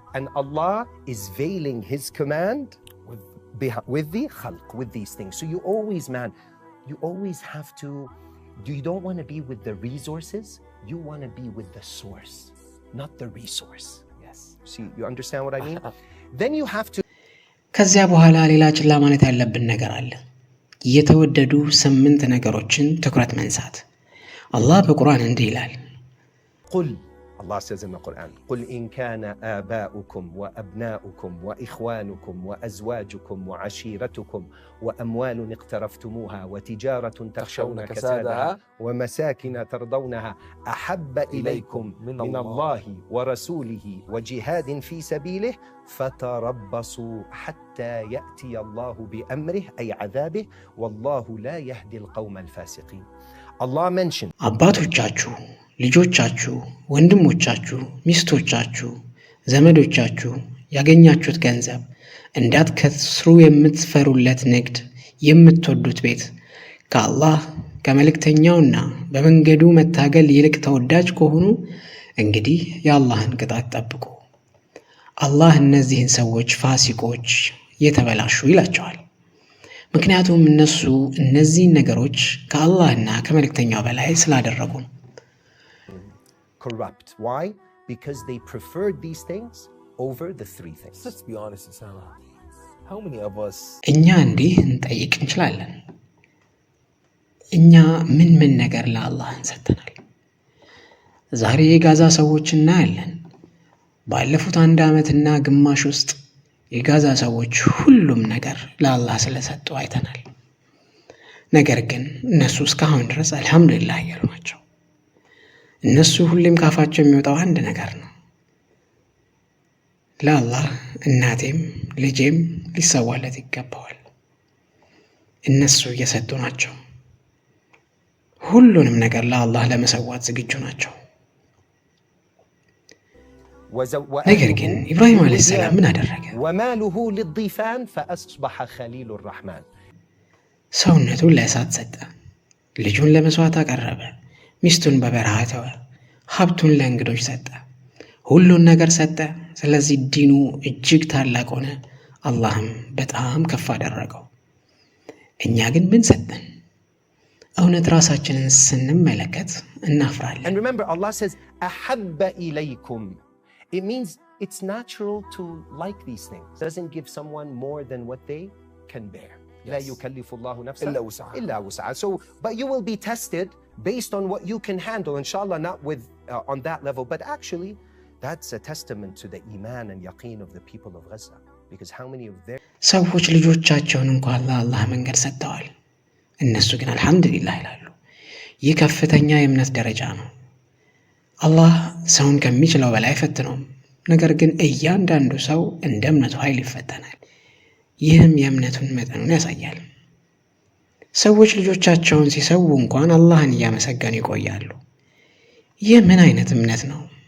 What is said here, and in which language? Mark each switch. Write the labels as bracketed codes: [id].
[en] And Allah is veiling His command with the khalq, with these things. So you always, man, you always have to, you don't want to be with the resources, you want to be with the source, not the resource. Yes. See, you understand what I mean? Then you have to. [am] ከዚያ በኋላ ሌላ ችላ ማለት ያለብን ነገር አለ። የተወደዱ 8 ነገሮችን ትኩረት መንሳት። አላህ በቁርአን እንዲህ ይላል። [ar] ቁል [en] Allah says in the Quran, [ar] قُلْ إِنْ كَانَ آبَاؤُكُمْ وَأَبْنَاؤُكُمْ وَإِخْوَانُكُمْ وَأَزْوَاجُكُمْ وَعَشِيرَتُكُمْ وَأَمْوَالٌ اقْتَرَفْتُمُوهَا وَتِجَارَةٌ تَخْشَوْنَ كَسَادَهَا وَمَسَاكِنَ تَرْضَوْنَهَا أَحَبَّ إِلَيْكُمْ مِنَ اللَّهِ وَرَسُولِهِ وَجِهَادٍ فِي سَبِيلِهِ فَتَرَبَّصُوا حَتَّى يَأْتِيَ اللَّهُ بِأَمْرِهِ أي عذابه والله لا يهدي القوم الفاسقين. [en] Allah mentioned [am] አባቶቻችሁ፣ ልጆቻችሁ፣ ወንድሞቻችሁ፣ ሚስቶቻችሁ፣ ዘመዶቻችሁ ያገኛችሁት ገንዘብ እንዳትከስሩ የምትፈሩለት ንግድ፣ የምትወዱት ቤት ከአላህ ከመልእክተኛውና በመንገዱ መታገል ይልቅ ተወዳጅ ከሆኑ እንግዲህ የአላህን ቅጣት ጠብቁ። አላህ እነዚህን ሰዎች ፋሲቆች፣ የተበላሹ ይላቸዋል። ምክንያቱም እነሱ እነዚህን ነገሮች ከአላህና ከመልእክተኛው በላይ ስላደረጉ ነው። [en] corrupt. Why? Because they preferred these things over the 3 things. Let's be honest, Osama. How many of us [am] እኛ እንዲህ እንጠይቅ እንችላለን። እኛ ምን ነገር ለአላህ እንሰጥተናል? ዛሬ የጋዛ ሰዎች እናያለን። ባለፉት 1 ዓመትና ግማሽ ውስጥ የጋዛ ሰዎች ሁሉም ነገር ለአላህ ስለሰጡ አይተናል። ነገር ግን እነሱ እስካሁን ድረስ አልহামዱሊላህ እያሉ ናቸው። እነሱ ሁሌም ካፋቸው የሚወጣው አንድ ነገር ነው፣ ለአላህ እናቴም ልጄም ሊሰዋለት ይገባዋል። እነሱ እየሰጡ ናቸው። ሁሉንም ነገር ለአላህ ለመሰዋት ዝግጁ ናቸው። ነገር ግን ኢብራሂም አለይሂ ሰላም ምን አደረገ? [ar] وماله للضيفان فأصبح خليل الرحمن [am] ሰውነቱን ለእሳት ሰጠ፣ ልጁን ለመስዋዕት አቀረበ፣ ሚስቱን በበረሃ ተወ፣ ሀብቱን ለእንግዶች ሰጠ፣ ሁሉን ነገር ሰጠ። ስለዚህ ዲኑ እጅግ ታላቅ ሆነ፣ አላህም በጣም ከፍ አደረገው። እኛ ግን ምን ሰጠን? እውነት ራሳችንን ስንመለከት እናፍራለን። [en] And remember, Allah says [ar] أحب إليكم. [en] It means it's natural to like these things. It doesn't give someone more than what they can bear. [ar] لا يكلف الله نفسا إلا وسعها. [en] So, but you will be tested based on what you can handle, inshallah, not with on that level, but actually that's a testament to the iman and yaqeen of the people of Gaza, because how many of their [am] ሰዎች ልጆቻቸውን እንኳን ለአላህ መንገድ ሰጥተዋል፣ እነሱ ግን አልহামዱሊላህ ይላሉ። ይህ ከፍተኛ የእምነት ደረጃ ነው። አላህ ሰውን ከሚችለው በላይ ፈትነውም፣ ነገር ግን እያንዳንዱ ሰው እንደ እምነቱ ኃይል ይፈተናል። ይህም የእምነቱን መጠኑን ያሳያል። ሰዎች ልጆቻቸውን ሲሰዉ እንኳን አላህን እያመሰገኑ ይቆያሉ። ይህ ምን አይነት እምነት ነው?